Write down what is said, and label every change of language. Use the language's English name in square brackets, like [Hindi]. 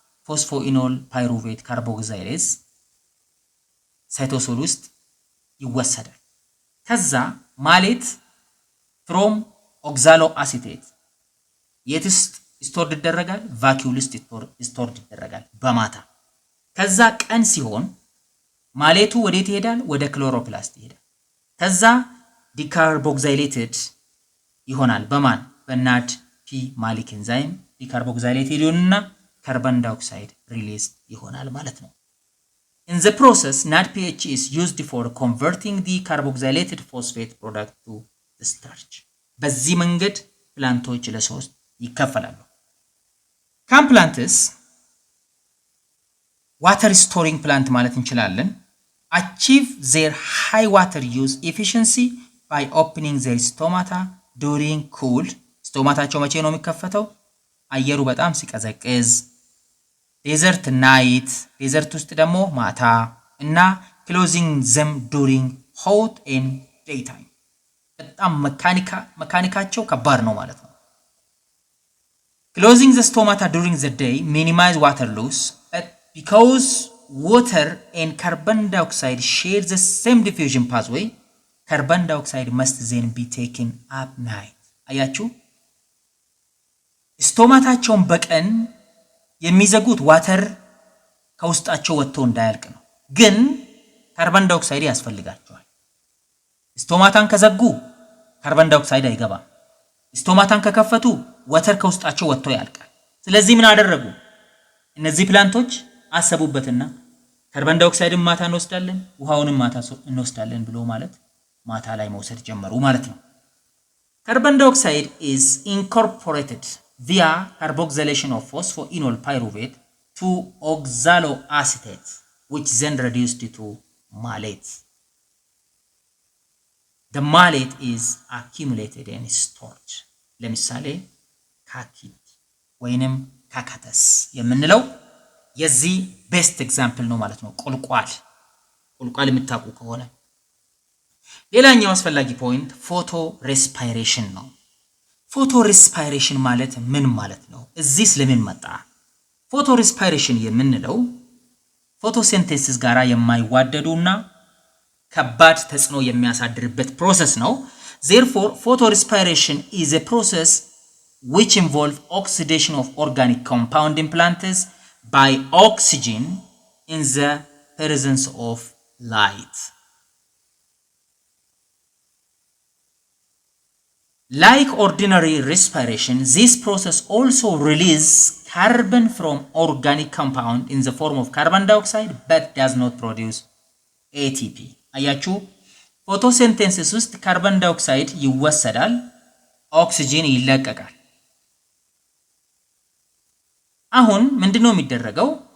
[Amharic] ፎስፎኢኖል ፓይሩቬት ካርቦክሳይሌዝ ሳይቶሶል ውስጥ ይወሰዳል። ከዛ ማሌት ፍሮም ኦክዛሎ አሲቴት የትስ ስቶርድ ይደረጋል? ቫኪዩል ውስጥ ስቶርድ ይደረጋል በማታ። ከዛ ቀን ሲሆን ማሌቱ ወዴት ይሄዳል? ወደ ክሎሮፕላስት ይሄዳል። ከዛ ዲካርቦክሳይሌትድ ይሆናል በማን? በናድ ፒ ማሊክ ኤንዛይም ዲካርቦክሳይሌትድ ይሆንና ካርበን ዳይኦክሳይድ ሪሊዝ ይሆናል ማለት ነው። [English] In the process, NADPH is used for converting the carboxylated phosphate product to the starch. [Amharic] በዚህ መንገድ ፕላንቶች ለሶስት ይከፈላሉ። [English] CAM plants water storing plant [Amharic] ማለት እንችላለን. [English] Achieve their high water use efficiency by opening their stomata during cool. [Amharic] ስቶማታቸው መቼ ነው የሚከፈተው? አየሩ በጣም ሲቀዘቅዝ። ዴዘርት ናይት፣ ዴዘርት ውስጥ ደግሞ ማታ እና [English] closing them during hot and daytime. [Amharic] በጣም መካኒካቸው ከባድ ነው ማለት ነው። [English] Closing the stomata during the day minimize water loss, but because water and carbon dioxide share the same diffusion pathway, carbon dioxide must then be taken at night. [Amharic] አያችሁ? ስቶማታቸውን በቀን የሚዘጉት ዋተር ከውስጣቸው ወጥቶ እንዳያልቅ ነው። ግን ካርበን ዳይኦክሳይድ ያስፈልጋቸዋል። ስቶማታን ከዘጉ ካርበን ዳይኦክሳይድ አይገባም። ስቶማታን ከከፈቱ ዋተር ከውስጣቸው ወጥቶ ያልቃል። ስለዚህ ምን አደረጉ? እነዚህ ፕላንቶች አሰቡበትና ካርበን ዳይኦክሳይድን ማታ እንወስዳለን፣ ውሃውንም ማታ እንወስዳለን ብሎ ማለት ማታ ላይ መውሰድ ጀመሩ ማለት ነው። [English] Carbon dioxide is incorporated via carboxylation of phosphoenol pyruvate to oxaloacetate, which then reduced to malate. The malate is accumulated and stored. [Amharic] ለምሳሌ ካኪት ወይንም ካካተስ የምንለው የዚህ ቤስት ኤግዛምፕል ነው ማለት ነው። ቁልቋል የምታውቁ ከሆነ ሌላኛው አስፈላጊ ፖይንት ፎቶሬስፓይሬሽን ነው። ፎቶሬስፓይሬሽን ማለት ምን ማለት ነው? እዚህ ስለምን መጣ? ፎቶሬስፓይሬሽን የምንለው ፎቶሲንቴሲስ ጋራ የማይዋደዱና ከባድ ተጽዕኖ የሚያሳድርበት ፕሮሰስ ነው። [English] Therefore, photorespiration is a process which involves oxidation of organic compound in plants by oxygen in the presence of light. Like ordinary respiration, this process also releases carbon from organic compound in the form of carbon dioxide but does not produce ATP. [Amharic] አያችሁ ፎቶሲንቴሲስ ውስጥ ካርበን ዳይኦክሳይድ ይወሰዳል፣ ኦክሲጅን ይለቀቃል። አሁን ምንድነው የሚደረገው?